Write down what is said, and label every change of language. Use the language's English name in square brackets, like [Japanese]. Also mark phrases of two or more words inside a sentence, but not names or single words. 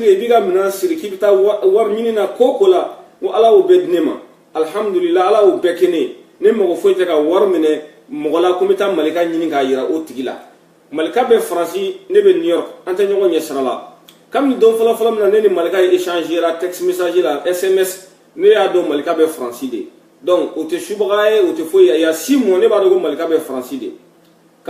[Bambara] i b'i ka minɛn siri k'i bɛ taa wari ɲini na ko la ko ala y'o bɛɛ di ne ma alhamdulillah ala y'o bɛɛ kɛ ne mago foyi tɛ ka wari minɛ mɔgɔ la ko n bɛ taa malika ɲini k'a yira o tigi la malika bɛ faransi ne bɛ New York an tɛ ɲɔgɔn ɲɛ sira la kabini don fɔlɔ min na ne ni malika ye échanger la texte message la SMS ne y'a dɔn malika bɛ faransi de donc o tɛ subaga ye o tɛ foyi [French] il y a [Bambara] 6 mois ne b'a dɔn ko malika bɛ faransi de k'a